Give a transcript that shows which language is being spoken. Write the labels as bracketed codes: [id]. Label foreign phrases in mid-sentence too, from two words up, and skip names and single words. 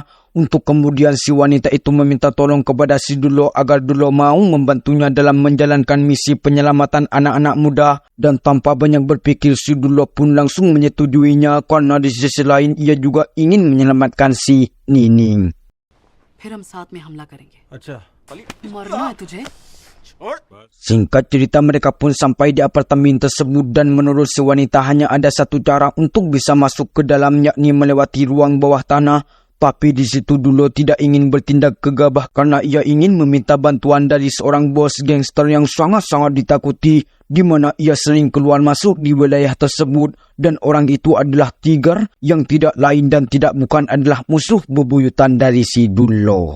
[id] Untuk kemudian si wanita itu meminta tolong kepada si Dulo agar Dulo mau membantunya dalam menjalankan misi penyelamatan anak-anak muda. Dan tanpa banyak berpikir si Dulo pun langsung menyetujuinya karena di sisi lain ia juga ingin menyelamatkan si Nining. [hi] फिर हम साथ में हमला करेंगे अच्छा मरना है तुझे [id] Singkat cerita, mereka pun sampai di apartemen tersebut dan menurut si wanita hanya ada satu cara untuk bisa masuk ke dalam, yakni melewati ruang bawah tanah. Tapi di situ Dulo tidak ingin bertindak gegabah karena ia ingin meminta bantuan dari seorang bos gangster yang sangat-sangat ditakuti, di mana ia sering keluar masuk di wilayah tersebut, dan orang itu adalah Tiger yang tidak lain dan tidak bukan adalah musuh bebuyutan dari si Dulo.